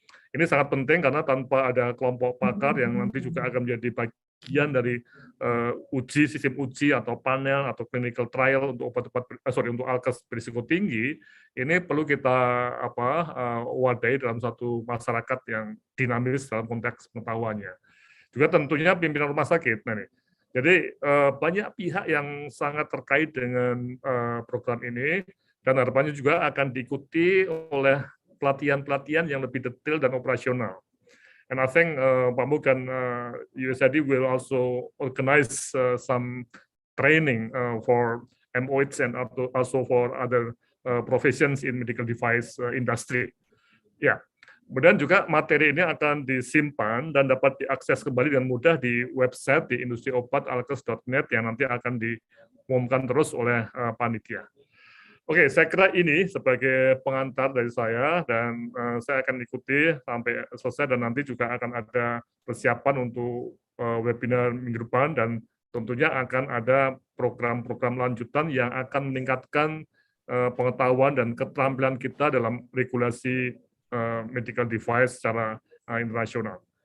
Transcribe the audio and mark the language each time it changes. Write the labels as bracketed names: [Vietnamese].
[Indonesian] Ini sangat penting karena tanpa ada kelompok pakar yang nanti juga akan menjadi bagian dari sistem uji atau panel atau clinical trial untuk untuk alkes berisiko tinggi, ini perlu kita wadai dalam satu masyarakat yang dinamis dalam konteks pengetahuannya. Juga tentunya pimpinan rumah sakit. Nah, jadi banyak pihak yang sangat terkait dengan program ini, dan harapannya juga akan diikuti oleh pelatihan-pelatihan yang lebih detail dan operasional. [English] And I think Pak Mugant, USAID will also organize some training for MOH and also for other professions in medical device industry. [Indonesian] Ya. Kemudian juga materi ini akan disimpan dan dapat diakses kembali dengan mudah di website di industriobatalkes.net yang nanti akan diumumkan terus oleh panitia. Oke, saya kira ini sebagai pengantar dari saya, dan saya akan ikuti sampai selesai, dan nanti juga akan ada persiapan untuk webinar minggu depan, dan tentunya akan ada program-program lanjutan yang akan meningkatkan pengetahuan dan keterampilan kita dalam regulasi medical device secara internasional.